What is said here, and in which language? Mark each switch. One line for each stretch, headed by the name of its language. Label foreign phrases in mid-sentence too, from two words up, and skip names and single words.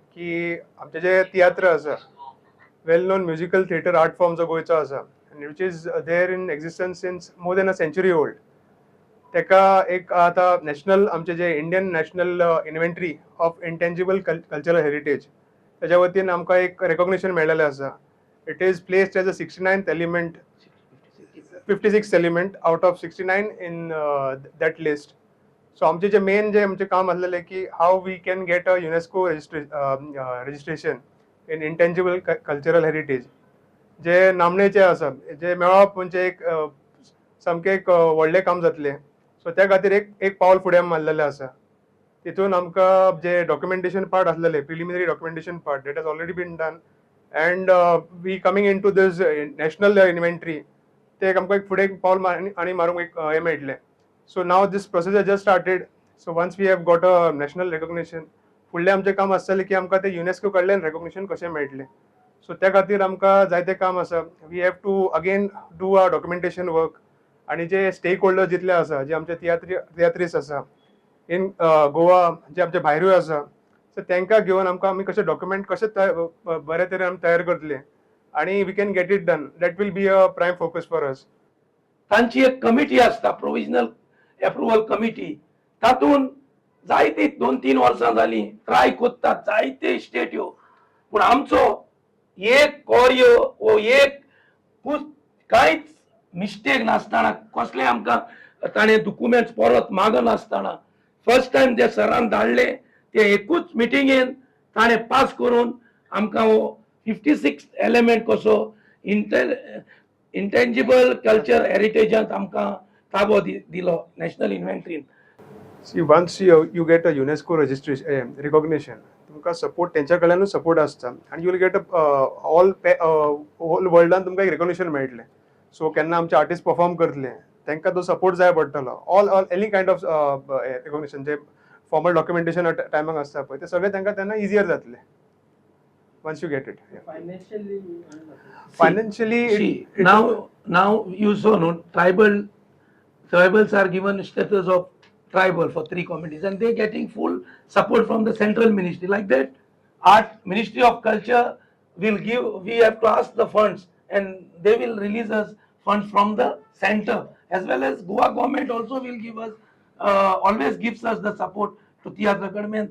Konkani: की आमचे जे तियात्र आसा,
English: well known musical theatre art form
Konkani: जो गोंयचो आसा,
English: which is there in existence since more than a century old.
Konkani: तेका एक आता नॅशनल आमचे जे
English: Indian National Inventory of Intangible Cultural Heritage
Konkani: त्याच्या वतीन आमकां एक रेकॉग्निशन मेळिल्लें आसा.
English: It is placed as a 69th element, 56th element out of 69 in that list.
Konkani: सो आमचे जे मेन जे आमचे काम आसलेले की
English: how we can get a UNESCO registration in intangible cultural heritage.
Konkani: जे नामनेचे आसा जे मेळप म्हणजे एक सामकें एक व्हडलें काम जातलें. सो त्या खातीर एक पावल फुडें मारलेलें आसा. तितून आमकां जे डॉक्युमेंटेशन पार्ट आसलेले,
English: preliminary documentation part, that has already been done, and we coming in to this national inventory.
Konkani: ते आमकां एक फुडें एक पावल आनी मारूंक एक हें मेळटलें.
English: So now this process has just started. So once we have got a national recognition,
Konkani: फुडलें आमचें काम आसतलें की आमकां ते युनेस्को कडल्यान रेकॉग्निशन कशें मेळटलें. सो त्या खातीर आमकां जायतें काम आसा.
English: We have to again do a documentation work.
Konkani: आनी जे स्टेक होल्डर्स जितले आसा, जे आमचे तियात्रिस्ट आसा इन गोवा, जे आमचे भायरूय आसा, सो तांकां घेवन आमी कशें डॉक्युमेंट कशें बरे तरेन आमी तयार करतले आनी
English: we can get it done. That will be a prime focus for us.
Konkani: तांची एक कमिटी आसता,
English: provisional approval committee.
Konkani: तातून जायती 2-3 वर्सां जाली ट्राय कोत्तात जायते स्टेट ह्यो. पूण आमचो एक कोर्यो वो एक कांयच मिस्टेक नासतना, कसले आमकां ताणें डॉक्युमेंट्स परत माग नासतना फर्स्ट टाइम जे सरान धाडले ते एकूच मिटिंगेन ताणें पास करून आमकां हो 56th एलिमेंट कसो इंटेंजिबल कल्चर हेरिटेजांत आमकां ताबो दिलो नॅशनल इन्व्हेंटरीन.
English: See, once you get a UNESCO registration recognition,
Konkani: तुमकां सपोर्ट तेंच्या कडल्यानूच सपोर्ट आसता आनी
English: you will get all
Konkani: वर्ल्डान तुमकां एक रेकॉग्निशन मेळटलें. सो केन्ना आमचे आर्टिस्ट परफॉर्म करतले तांकां तो सपोर्ट जाय पडटलो.
English: all any kind of recognition
Konkani: जे फॉर्मल डॉक्युमेंटेशन टायमाक आसता पळय ते सगळें तांकां तेन्ना इजियर जातलें
English: once you get it. Financially now you saw no tribals are given status of tribal for 3 communities and they're getting full support from the central ministry. Like that, art ministry of culture will give, we have to ask the funds and they will release us funds from the center, as well as Goa government also will give us always gives us the support to theatre academy.